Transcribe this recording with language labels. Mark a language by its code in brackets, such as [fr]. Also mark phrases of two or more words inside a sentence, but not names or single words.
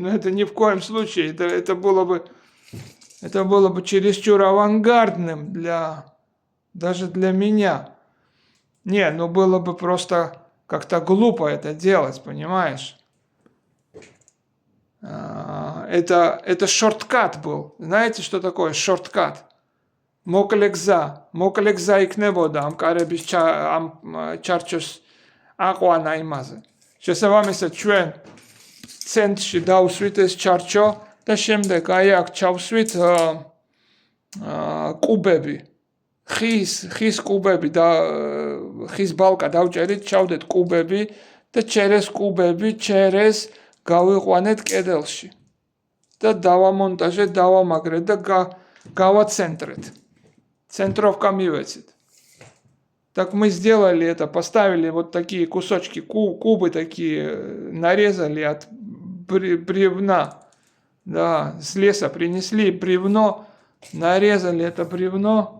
[ru] Но это ни в коем случае, это было бы чересчур авангардным даже для меня. Не, ну было бы просто как-то глупо это делать, понимаешь? Это шорткат был. Знаете, что такое шорткат? [ka] Моклекза იქნებოდა ამ კარების ამ ჩარჩოს აყვანა იმაზე. შესაბამისად ჩვენ ცენტრში დავსვით ეს ჩარჩო და შემდეგ აი აქ ჩავსვით კუბები. ხის კუბები და ხის ბალკა დავჭერით, ჩავდეთ კუბები და ჩერეს კუბები გავიყვანეთ კედელში და დავამონტაჟეთ, დავამაგრეთ და გავაცентрეთ. Центровка мивецит. [ru] Так мы сделали это, поставили вот такие кусочки, кубы такие, нарезали от бревна. Да, с леса принесли бревно, нарезали это бревно.